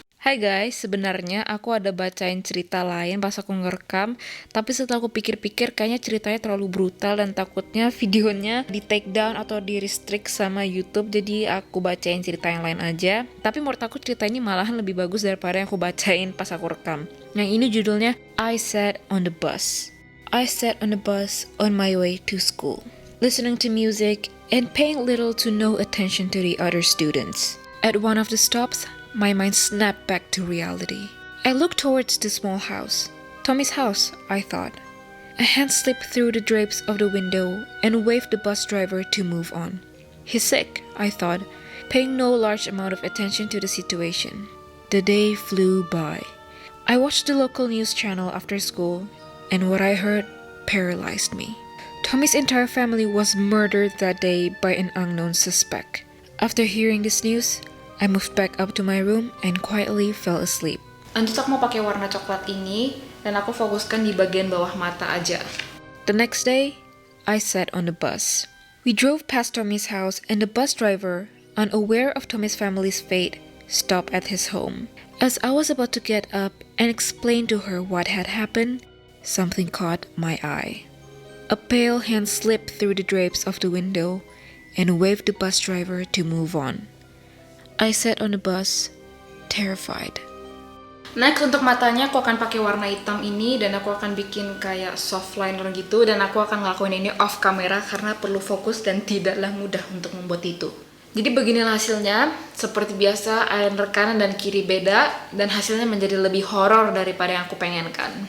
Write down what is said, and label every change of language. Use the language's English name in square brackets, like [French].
[Indonesian] Hai guys, sebenarnya aku ada bacain cerita lain pas aku ngerekam, tapi setelah aku pikir-pikir kayaknya ceritanya terlalu brutal dan takutnya videonya di take down atau di restrict sama YouTube, jadi aku bacain cerita yang lain aja. Tapi menurut aku cerita ini malahan lebih bagus daripada yang aku bacain pas aku rekam. Yang ini judulnya I Sat on the Bus. [English] I sat on the bus on my way to school, listening to music and paying little to no attention to the other students. At one of the stops, my mind snapped back to reality. I looked towards the small house. Tommy's house, I thought. A hand slipped through the drapes of the window and waved the bus driver to move on. He's sick, I thought, paying no large amount of attention to the situation. The day flew by. I watched the local news channel after school, and what I heard paralyzed me. Tommy's entire family was murdered that day by an unknown suspect. After hearing this news, I moved back up to my room and quietly fell asleep. [Indonesian] Lanjut aku mau pakai warna coklat ini, dan aku fokuskan di bagian bawah mata aja. [English] The next day, I sat on the bus. We drove past Tommy's house, and the bus driver, unaware of Tommy's family's fate, stopped at his home. As I was about to get up and explain to her what had happened, something caught my eye. A pale hand slipped through the drapes of the window and waved the bus driver to move on. I sat on the bus, terrified. [Indonesian] Next, untuk matanya aku akan pakai warna hitam ini, dan aku akan bikin kayak soft liner gitu, dan aku akan ngelakuin ini off kamera karena perlu fokus dan tidaklah mudah untuk membuat itu. Jadi beginilah hasilnya. Seperti biasa, eyeliner kanan dan kiri beda, dan hasilnya menjadi lebih horor daripada yang aku pengenkan.